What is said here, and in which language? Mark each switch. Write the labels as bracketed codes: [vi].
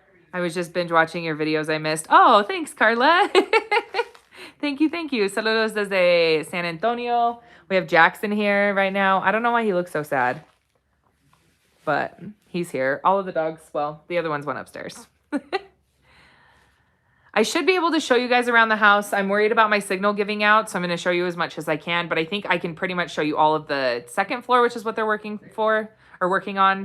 [en] I was just binge watching your videos I missed. Oh, thanks, Carla. Thank you, thank you. [es] Saludos desde San Antonio. [en] We have Jackson here right now. I don't know why he looks so sad, but he's here. All of the dogs, well, the other ones went upstairs. I should be able to show you guys around the house. I'm worried about my signal giving out, so I'm going to show you as much as I can, but I think I can pretty much show you all of the second floor, which is what they're working on.